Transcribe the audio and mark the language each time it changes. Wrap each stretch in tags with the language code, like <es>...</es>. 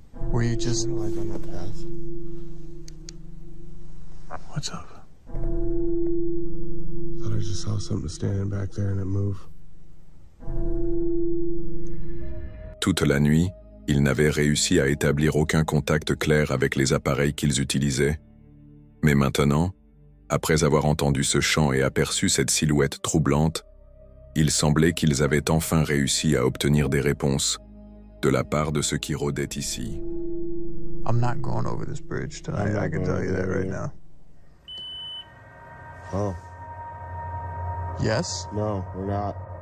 <en>Were you just... What do I on that path? What's up? Thought I just saw something standing back there and it moved.</en> <fr>Toute la nuit, ils n'avaient réussi à établir aucun contact clair avec les appareils qu'ils utilisaient. Mais maintenant, après avoir entendu ce chant et aperçu cette silhouette troublante, il semblait qu'ils avaient enfin réussi à obtenir des réponses de la part de ceux qui rôdaient ici.</fr> <en>I'm not going over this bridge tonight, I can tell you that right now. Oh. Yes? No, we're not.</en>